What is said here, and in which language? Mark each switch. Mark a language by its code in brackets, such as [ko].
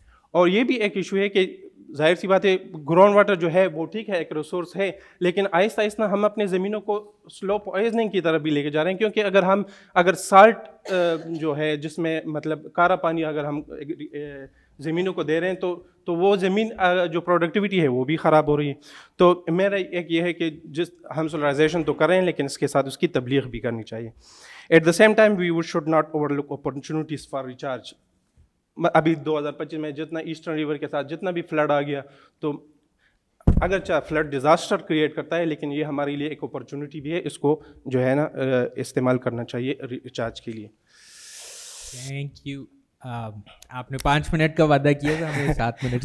[ur] اور یہ بھی ایک ایشو ہے کہ ظاہر سی بات ہے گراؤنڈ واٹر جو ہے وہ ٹھیک ہے ایک ریسورس ہے, لیکن آہستہ آہستہ ہم اپنے زمینوں کو سلو پوائزننگ کی طرف بھی لے کے جا رہے ہیں, کیونکہ اگر سالٹ جو ہے جس میں مطلب کارا پانی اگر ہم زمینوں کو دے رہے ہیں تو وہ زمین جو پروڈکٹیوٹی ہے وہ بھی خراب ہو رہی ہے. تو میرا ایک یہ ہے کہ ہم سولرائزیشن تو کر رہے ہیں لیکن اس کے ساتھ اس کی تبلیغ بھی کرنی چاہیے. [en] At the same time we should not overlook opportunities for recharge. [ur] ابھی 2025 میں جتنا ایسٹرن ریور کے ساتھ جتنا بھی فلڈ آ گیا, تو اگرچہ فلڈ ڈیزاسٹر کریٹ کرتا ہے لیکن یہ ہمارے لیے ایک اپرچونیٹی بھی ہے, اس کو جو ہے نا استعمال کرنا چاہیے ریچارج کے لیے. Thank you. آپ نے 5 منٹ کا وعدہ کیا تھا, ہمیں 7 منٹ.